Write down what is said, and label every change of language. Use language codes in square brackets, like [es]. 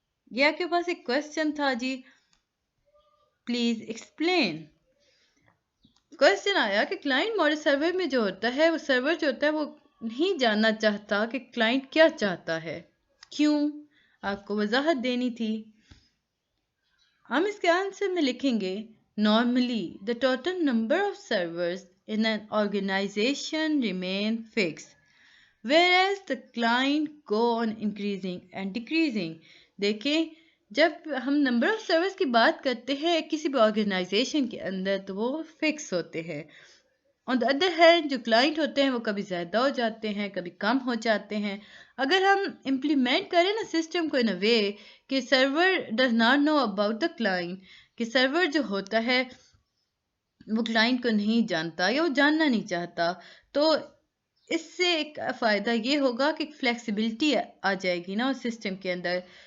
[ur] یہ آپ کے پاس ایک کوشچن تھا جی، پلیز ایکسپلین. کوشچن آیا کہ کلائنٹ ماڈل سرور میں جو ہوتا ہے وہ سرور جو ہوتا ہے وہ نہیں جاننا چاہتا کہ کلائنٹ کیا چاہتا ہے. کیوں؟ آپ کو وضاحت دینی تھی. ہم اس کے آنسر میں لکھیں گے [en] Normally, the total number of servers in an organization remain fixed, whereas the client go on increasing and decreasing. [ur] دیکھیں جب ہم نمبر آف سرورز کی بات کرتے ہیں کسی بھی آرگنائزیشن کے اندر تو وہ فکس ہوتے ہیں. [en] on the other hand [ur] جو کلائنٹ ہوتے ہیں وہ کبھی زیادہ ہو جاتے ہیں کبھی کم ہو جاتے ہیں. اگر ہم امپلیمنٹ کریں نا سسٹم کو [en] in a way [ur] کہ [en] server does not know about the client, [ur] کہ سرور جو ہوتا ہے وہ کلائنٹ کو نہیں جانتا یا وہ جاننا نہیں چاہتا، تو اس سے ایک فائدہ یہ ہوگا کہ فلیکسیبلٹی آ جائے گی نا اس سسٹم کے اندر.